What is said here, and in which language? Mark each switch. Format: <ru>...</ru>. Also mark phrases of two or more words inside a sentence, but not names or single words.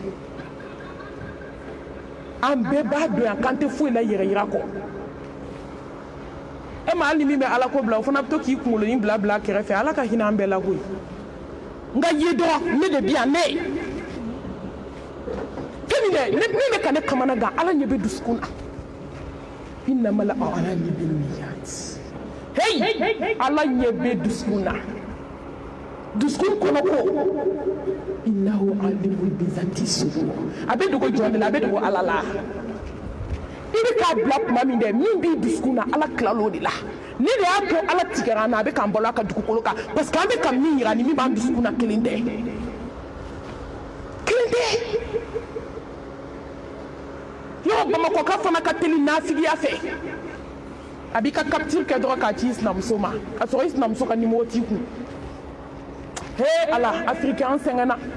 <bm>an bɛɛ b'a dɔn yan k'an tɛ foyi la yɛrɛ yira kɔ e ma hali ni min bɛ ala ko bila o fana bɛ to k'i kunkolonin bila a kɛrɛfɛ ala ka hinɛ an bɛɛ la koyi nka ye dɔrɔn ne de bi yan ne min bɛ ka ne kamana gan ala ɲɛ bɛ dusukun na</bm> <ar>إنما الأعمال بالنيات</ar> <bm>hey ala ɲɛ bɛ dusukun na dusukun kɔnɔ ko</bm> <ar>إنه عليم بذات الصدور</ar> <bm>a bɛ dogo jɔn de la a bɛ dogo ala la i bɛ k'a bila tuma min dɛ min b'i dusukun na ala tilal'o de la ne de y'a to ala tigɛra an na a bɛ k'an balo a ka dugukolo kan</bm> <fr>parce que</fr> <bm>an bɛ ka min yira ni min b'an dusukun na kelen tɛ yɔrɔ bamakɔka fana ka teli nafigiya fɛ a b'i ka capture kɛ dɔrɔn k'a ci i sinamuso ma ka sɔrɔ i sinamuso ka numéro t'i kun he ala africain an sɛgɛnna</bm>